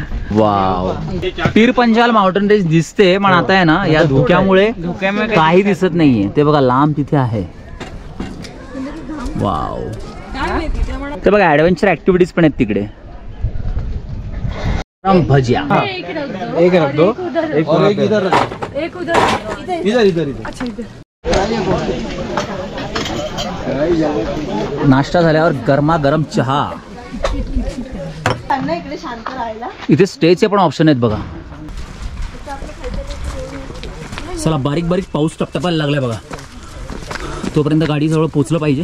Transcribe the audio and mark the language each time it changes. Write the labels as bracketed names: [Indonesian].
[Marathi] Wow Pir Panjal mountain range दिसते पण आता आहे ना या धुक्यामुळे काही दिसत नाहीये। ते बघा लांब तिथे आहे। वाव. ते बघा ॲडव्हेंचर ॲक्टिव्हिटीज पण आहेत तिकडे. भजिया [Hindi] एक रख दो, एक और एक इधर रख, एक उधर, इधर इधर इधर. अच्छा इधर. [Marathi] नाश्ता झाल्यावर गरमागरम चहा. इकडे शांत राहायला. इथे स्टेचे पण ऑप्शन आहेत बघा. चला बारीक बारीक पाऊस टपटपायला लागलाय बघा. तोपर्यंत गाडी जवळ पोचलं पाहिजे.